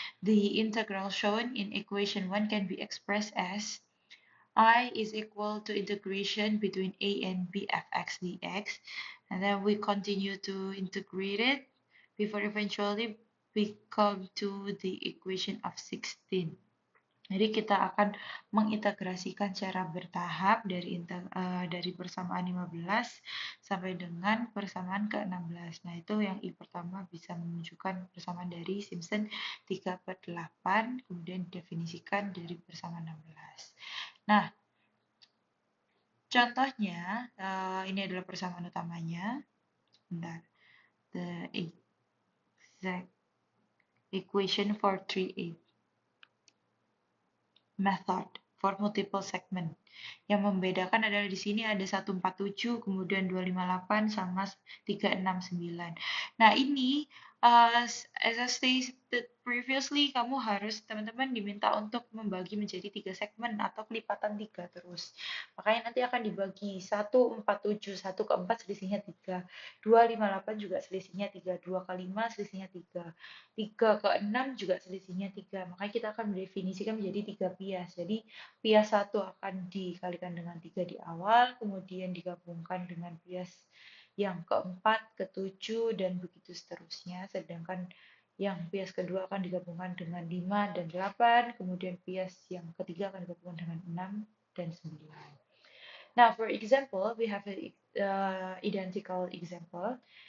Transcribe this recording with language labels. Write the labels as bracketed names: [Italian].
[English] The integral shown in equation 1 can be expressed as I is equal to integration between a and b fx dx, and then we continue to integrate it before eventually we come to the equation of 16. [Indonesian] Jadi kita akan mengintegrasikan secara bertahap dari persamaan 15 sampai dengan persamaan ke-16. Nah, itu yang I pertama bisa menunjukkan persamaan dari Simpson 3/8, kemudian definisikan dari persamaan 16. Nah, contohnya, ini adalah persamaan utamanya. Bentar. [English] The exact equation for 3/8 method for multiple segment. [Indonesian] Yang membedakan adalah di sini ada 147, kemudian 258 sama 369. Nah, ini [English] as I stated previously, [Indonesian] teman-teman diminta untuk membagi menjadi 3 segmen atau kelipatan 3 terus. Makanya nanti akan dibagi 147, 1 ke 4 selisihnya 3, 258 juga selisihnya 3, 2 ke 5 selisihnya 3, 3 ke 6 juga selisihnya 3. Makanya kita akan mendefinisikan menjadi 3 bias. Jadi bias 1 akan dikalikan dengan 3 di awal, kemudian digabungkan dengan bias yang keempat, ketujuh, dan begitu seterusnya. Sedangkan yang bias kedua akan digabungkan dengan 5 dan 8, kemudian bias yang ketiga akan digabungkan dengan 6 dan 9. [English] Now, for example, we have an identical example.